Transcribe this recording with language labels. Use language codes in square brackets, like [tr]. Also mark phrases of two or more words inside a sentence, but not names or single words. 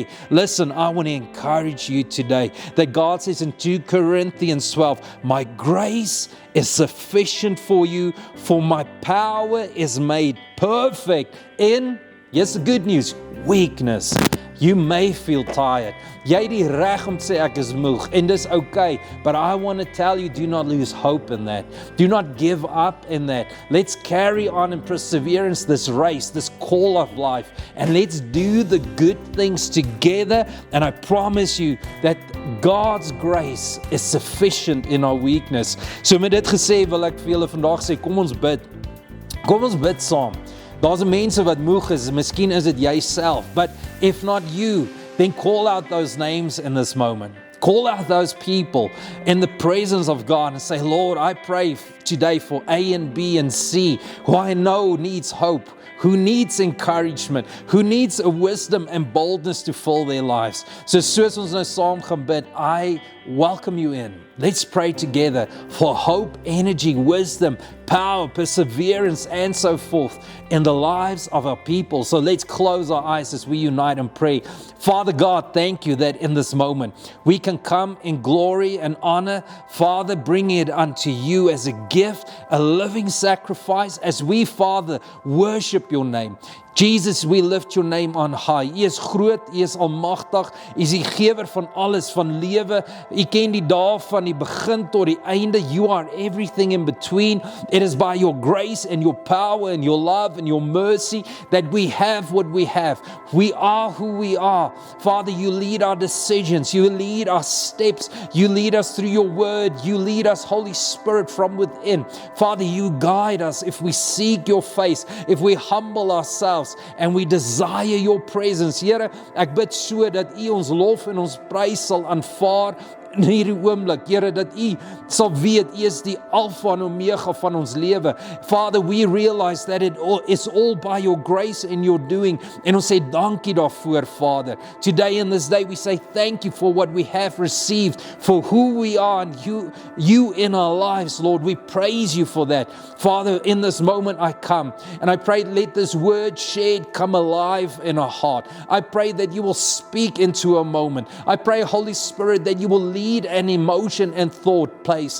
[en] Listen, I want to encourage you today that God says in 2 Corinthians 12, my grace is sufficient for you, for my power is made perfect in, yes, the good news, weakness. You may feel tired. [af] Jy het die reg om te sê ek is moeg, en dis okay, [en] but I want to tell you, do not lose hope in that. Do not give up in that. Let's carry on in perseverance this race, this call of life, and let's do the good things together, and I promise you that God's grace is sufficient in our weakness. [af] So met dit gesê wil ek vir julle vandag sê, kom ons bid. Kom ons bid saam. Daar's mense wat moeg is, miskien is dit jouself, [en] but if not you, then call out those names in this moment. Call out those people in the presence of God and say, Lord, I pray today for A and B and C, who I know needs hope, who needs encouragement, who needs a wisdom and boldness to fill their lives. [af] So soos ons nou saam gaan bid, [en] I welcome you in. Let's pray together for hope, energy, wisdom, power, perseverance, and so forth in the lives of our people. So let's close our eyes as we unite and pray. Father God, thank you that in this moment we can come in glory and honor. Father, bring it unto you as a gift, a living sacrifice, as we, Father, worship your name. Jesus, we lift your name on high. [af] U is groot, u is almagtig, u is die gewer van alles, van lewe. U ken die dae van die begin tot die einde. [en] You are everything in between. It is by your grace and your power and your love and your mercy that we have what we have. We are who we are. Father, you lead our decisions. You lead our steps. You lead us through your word. You lead us, Holy Spirit, from within. Father, you guide us if we seek your face, if we humble ourselves and we desire your presence. [af] Here, ek bid so dat u ons lof en ons prys sal aanvaar in hierdie oomblik, Here, dat u sal weet, u is die alfa en omega van ons lewe. [en] Father, we realize that it's all by your grace and your doing. [af] En ons sê dankie daarvoor, [en] Father. Today in this day we say thank you for what we have received, for who we are and you in our lives, Lord. We praise you for that. Father, in this moment I come and I pray, let this word shared come alive in our heart. I pray that you will speak into a moment. I pray, Holy Spirit, that you will lead an emotion and thought place.